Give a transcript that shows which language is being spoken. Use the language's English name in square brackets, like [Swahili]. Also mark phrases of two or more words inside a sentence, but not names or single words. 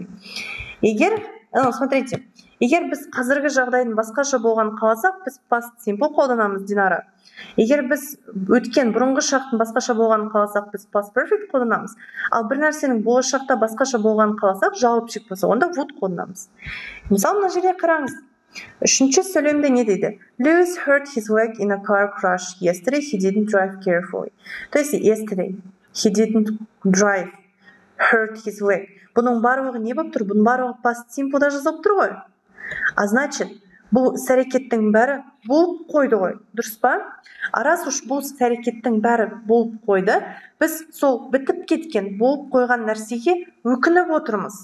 [Kazakh] Смотрите, егер біз қазіргі жағдайдың басқаша болғанын қаласақ, біз [English] past simple [Kazakh] қолданамыз, Динара. Егер біз өткен бұрынғы шақтың басқаша болғанын қаласақ, біз [English] past perfect [Kazakh] қолданамыз. Ал бір нәрсенің болашақта басқаша болғанын қаласақ, жауапшық болса, онда would қолданамыз. Мысалы, мына жерде қараңыз. Үшінші сөйлемде не дейді? [English] Lewis hurt his leg in a car crash yesterday. He didn't drive carefully. [Russian] То есть [English] yesterday he didn't drive, hurt his leg. [Kazakh] Бұның барлығы не болып тұр? Бұның барлығы past simple'да жазылып тұр ғой. [Russian] А значит, [Kazakh] бұл іс-әрекеттің бәрі болып қойды ғой, дұрыс па? [Russian] Раз уж [Kazakh] бұл іс-әрекеттің бәрі болып қойды, біз сол бітіп кеткен болып қойған нәрсеге өкініп отырмыз.